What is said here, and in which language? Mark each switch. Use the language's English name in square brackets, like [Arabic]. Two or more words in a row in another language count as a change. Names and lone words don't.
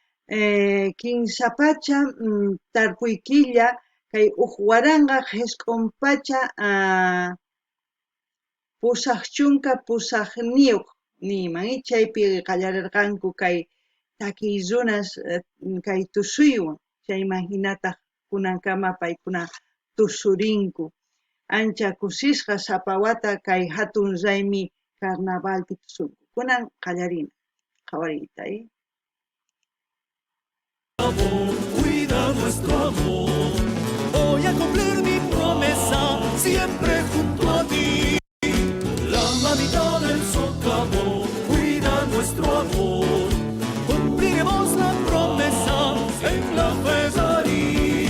[Quechua] kinsapacha tarpuy killa kay huk waranqa qhichqun pacha pusaq chunka pusaq niyuq niyman chaypi qallarirqanku kay takiy runas kay tusuywan chayman hinataq kunankama paykuna tusurinku ancha kusisqa sapa wata kay hatun raymi carnavalpi tusunku kunan qallarina qhawariyta. [Spanish] Cuida nuestro amor. Voy a cumplir mi promesa siempre junto a ti. La mamita del socavón cuida nuestro amor. Cumpliremos la promesa en la Ferrari.